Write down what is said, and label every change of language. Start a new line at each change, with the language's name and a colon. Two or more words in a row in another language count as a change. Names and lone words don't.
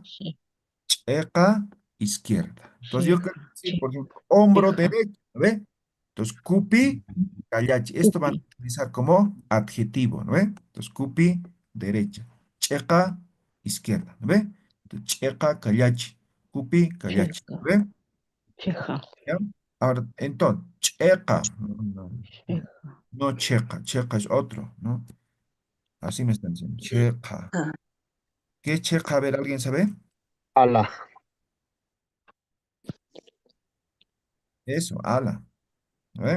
Spanish: Sí. checa, izquierda. Entonces yo Checa. quiero decir, por ejemplo, hombro Checa. derecho, ¿ve? Entonces,
Aymara: cupi, callachi.
Spanish: Esto van a Pupi. utilizar como adjetivo, ¿no ve? Entonces, cupi, derecha, checa, izquierda, ¿no ve? Entonces,
Aymara: checa, callachi, cupi, callachi,
Spanish: Checa. ¿no ve? Checa. ¿Ya? Ahora, entonces, checa. No. Checa. No checa, checa es otro, ¿no? Así me están diciendo, checa. Ah, ¿Qué es checa? A ver, ¿alguien sabe? Ala. Eso, ala, ¿no ve?